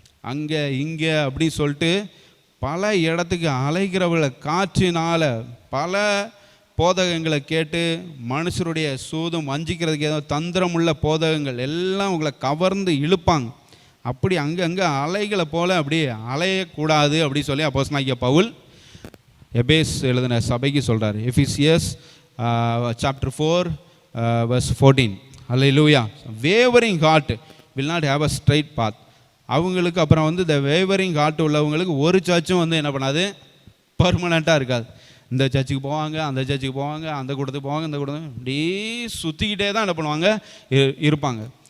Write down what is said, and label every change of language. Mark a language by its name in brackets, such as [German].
[Tamil] அங்கே இங்கே அப்படி சொல்லிட்டு பல இடத்துக்கு அலைகிறவர்களை காற்றினால் பல போதகங்களை கேட்டு மனுஷருடைய சூதும் வஞ்சிக்கிறதுக்கு ஏதோ தந்திரமுள்ள போதகங்கள் எல்லாம் உங்களை கவர்ந்து இழுப்பாங்க. அப்படி அங்கங்கே அலைகளை போல் அப்படி அலையக்கூடாது அப்படி சொல்லி அப்போஸ்தலனாகிய பவுல் எபேஸ் எழுதின சபைக்கு சொல்கிறார். எபேசியர்ஸ் chapter 4 verse 14. Hallelujah. [English] Wavering heart will not have a straight path. [Tamil] அவங்களுக்கு அப்புறம் இந்த வேவரிங் ஹார்ட் உள்ளவங்களுக்கு ஒரு சர்ச்சும் என்ன பண்ணாது, பர்மனெண்ட்டாக இருக்காது. இந்த சர்ச்சுக்கு போவாங்க, அந்த சர்ச்சுக்கு போவாங்க, அந்த கூட்டத்துக்கு போவாங்க, இந்த கூட்டத்துக்கு இப்படி சுற்றிக்கிட்டே தான் என்ன பண்ணுவாங்க, இருப்பாங்க.